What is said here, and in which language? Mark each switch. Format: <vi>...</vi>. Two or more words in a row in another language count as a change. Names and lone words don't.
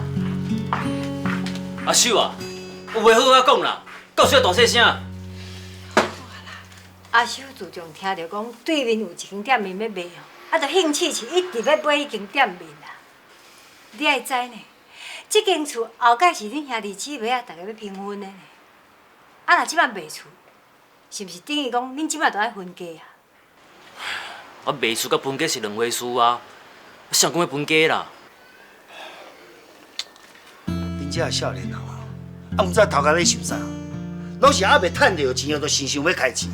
<nan>阿秀啊，有话好好讲啦，到时要大细声。阿秀自从听到讲对面有一间店面要卖哦，啊，就兴趣是一直要买迄间店面啦。你爱知呢，这间厝后盖是恁兄弟姊妹啊，大家要平分的呢。啊，若即摆卖厝，是毋是等于讲恁即摆都爱分家啊？啊，卖厝甲分家是2回事啊，谁讲要分家啦？恁这少年人啊，啊，毋知头壳咧想啥，拢是还袂趁着钱哦，就想要开钱。</nan>